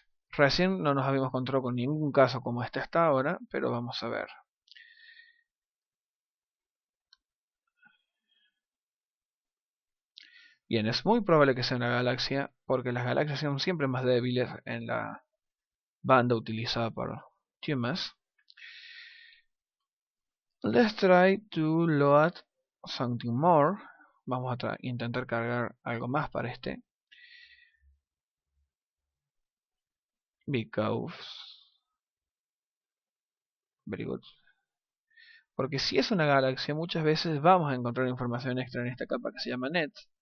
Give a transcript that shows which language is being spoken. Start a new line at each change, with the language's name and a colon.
Spanish: Recién no nos habíamos encontrado con ningún caso como este hasta ahora, pero vamos a ver. Bien, es muy probable que sea una galaxia, porque las galaxias son siempre más débiles en la banda utilizada por Tumas.
English: Let's try to load something more.
Spanish: Vamos a intentar cargar algo más para este.
English: Because. Very good.
Spanish: Porque si es una galaxia, muchas veces vamos a encontrar información extra en esta capa que se llama net.